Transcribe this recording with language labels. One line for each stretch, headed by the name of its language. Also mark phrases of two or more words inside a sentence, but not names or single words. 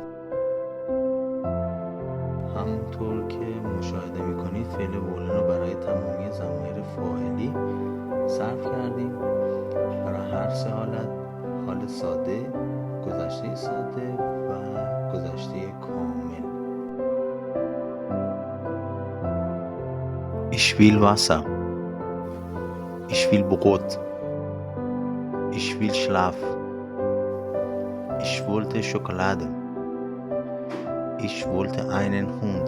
Persian: همونطور که مشاهده میکنید فعل وولن رو برای تمامی ضمایر فاعلی صرف کردیم. برای هر سه حالت، حال ساده، گذشته ساده و گذشته کامل.
German: Ich will Wasser. Ich will Brot. Ich will Schlaf. Ich wollte Schokolade. Ich wollte einen Hund.